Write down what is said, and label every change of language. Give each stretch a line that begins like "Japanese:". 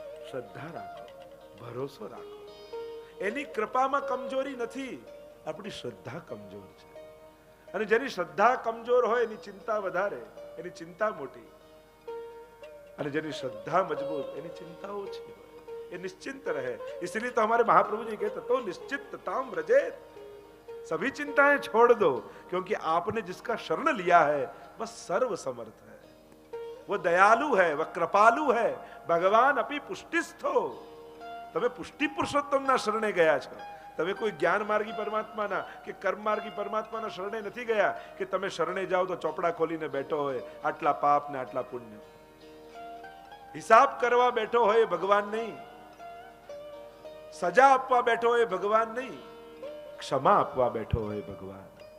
Gujarati: શ્રદ્ધા રાખો, ભરોસો રાખો. એની કૃપામાં કમજોરી નથી, આપણી શ્રદ્ધા કમજોર છે. અને જેની શ્રદ્ધા કમજોર હોય એની ચિંતા વધારે, એની ચિંતા મોટી. અને જેની શ્રદ્ધા મજબૂત એની ચિંતા ઓછી હોય, એ નિશ્ચિંત રહે.
Hindi: इसलिए तो हमारे महाप्रभु जी कहते तो निश्चितताम व्रजेत, सभी चिंताएं छोड़ दो, क्योंकि आपने जिसका शरण लिया है वह सर्व समर्थ है, वो दयालु है, वह कृपालु है. भगवान अपनी पुष्टिस्थो,
Gujarati: તમે પુષ્ટિ પુરુષોત્તમના શરણે ગયા છો. તમે કોઈ જ્ઞાન માર્ગી પરમાત્માના કે કર્મ માર્ગી પરમાત્માના શરણે નથી ગયા કે તમે શરણે જાઓ તો ચોપડા ખોલીને બેઠો હોય આટલા પાપ ને આટલા પુણ્ય. હિસાબ કરવા બેઠો હોય ભગવાન નહીં, સજા આપવા બેઠો હોય ભગવાન નહીં, ક્ષમા આપવા બેઠો હોય ભગવાન.